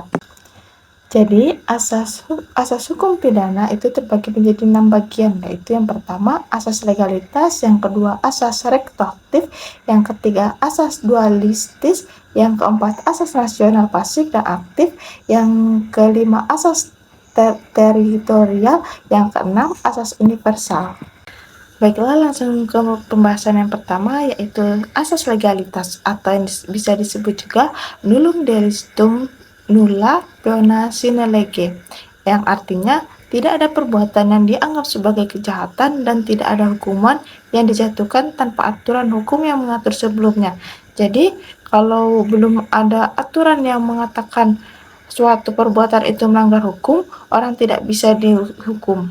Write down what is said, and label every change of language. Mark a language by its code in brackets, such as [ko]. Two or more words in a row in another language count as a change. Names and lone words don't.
[id] Jadi, asas hukum pidana itu terbagi menjadi 6 bagian, yaitu yang pertama asas legalitas, yang kedua asas retroaktif, yang ketiga asas dualistis, yang keempat asas nasional pasif dan aktif, yang kelima asas teritorial, yang keenam asas universal. Baiklah, langsung ke pembahasan yang pertama, yaitu asas legalitas atau yang bisa disebut juga [la] nullum delictum nulla peona sine lege, [id] yang artinya tidak ada perbuatan yang dianggap sebagai kejahatan dan tidak ada hukuman yang dijatuhkan tanpa aturan hukum yang mengatur sebelumnya. Jadi, kalau belum ada aturan yang mengatakan suatu perbuatan itu melanggar hukum, orang tidak bisa dihukum.